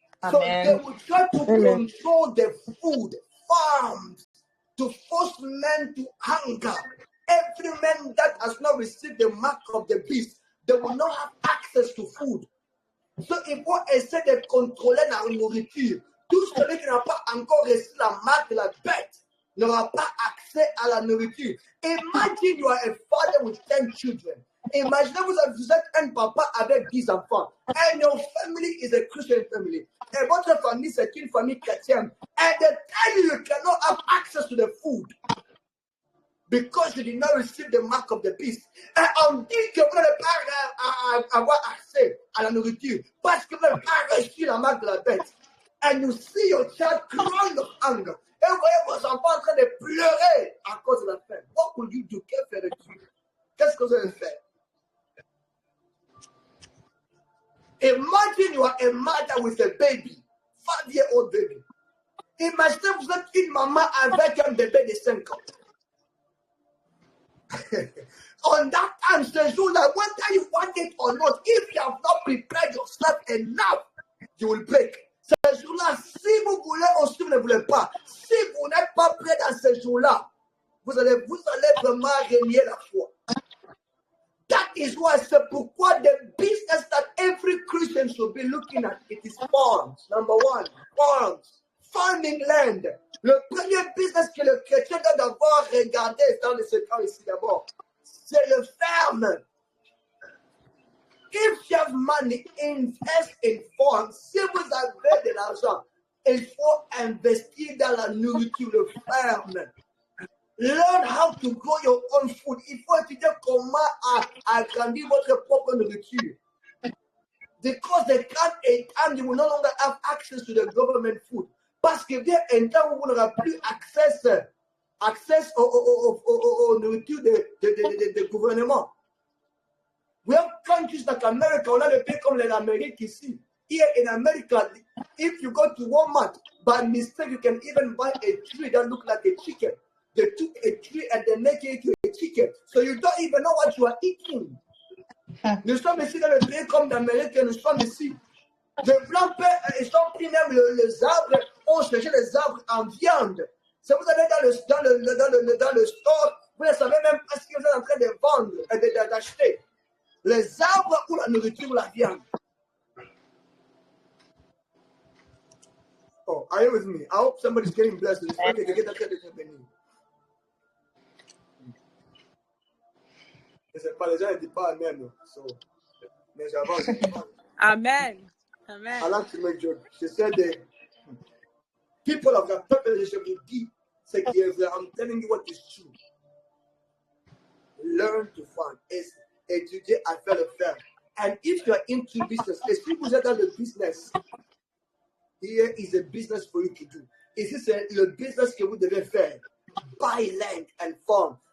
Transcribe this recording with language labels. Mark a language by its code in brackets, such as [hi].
[en] So they will try to control the food, farms, to force men to hunger. Every man that has not received the mark of the beast, they will not have access to food. [fr] So il faut essayer de contrôler la nourriture. Tout celui qui n'a pas encore reçu la marque de la bête n'aura pas accès à la nourriture. [en] Imagine you are a father with 10 10 children. [fr] Imaginez vous êtes un papa avec 10 enfants. [en] And your family is a Christian family. [fr] Et votre famille, c'est une famille chrétienne. [en] And they tell you you cannot have access to the food because you did not receive the mark of the beast. [fr] Et on dit que vous n'allez pas avoir accès à la nourriture parce que vous n'avez pas reçu la marque de la bête. [en] And you see your child crying of hunger. [fr] Et vous voyez vos enfants en train de pleurer à cause de la faim. [en] What will you do? [fr] Que ferais-tu? Qu'est-ce que vous allez faire? [en] Imagine you are a mother with a baby, 5-year-old baby. [fr] Imaginez vous êtes une maman avec un bébé de 5 ans. [en] On that time, [fr] ce jour-là, [en] whether you want it or not, if you have not prepared yourself enough, you will break. [fr] Ce jour-là, si vous voulez ou si vous ne voulez pas, si vous n'êtes pas prêt dans ce jour-là, vous allez vraiment renier la foi. [en] That is why, [fr] c'est pourquoi [en] the business that every Christian should be looking at, it is farms. Number one, farms, farming land. [fr] Le premier business que le chrétien doit d'abord regarder dans le secret ici d'abord, c'est le ferme. [en] If you have money, invest in farms. [fr] Si vous avez de l'argent, il faut investir dans la nourriture, le ferme. [en] Learn how to grow your own food. [fr] Il faut étudier comment agrandir votre propre nourriture. [en] Because there comes a time you will no longer have access to the government food. [fr] Parce que vient un temps où vous n'aurez plus accès aux nourritures de gouvernement. [en] We have countries like America, [fr] on a des pays comme l'Amérique ici. [en] Here in America, if you go to Walmart, by mistake, you can even buy a tree that looks like a chicken. They took a tree and they make it into a chicken. So you don't even know what you are eating. [fr] Nous sommes ici dans le pays comme l'Amérique, nous sommes ici. Les blancs, ils sont pris même les arbres, ont changé les arbres en viande. Si vous allez dans le store, vous ne savez même pas ce que vous êtes en train de vendre, d'acheter. Les arbres ou la nourriture ou la viande. [en] Oh, are you with me? I hope somebody's getting blessed. It's okay to get that credit in the name. [fr] Je ne sais pas, les gens ne disent pas Amen. So, mais j'avance. [en] Amen. Amen. I like to make jokes. She said the people of the purpose should be deep. I'm telling you what is true. Learn to find. [fr] Étudier à faire le faire. [en] And if you are into business, [fr] si vous êtes dans le business, [en] here is a business for you to do. [fr] Ici, c'est le business que vous devez faire. [en] Buy land and farm.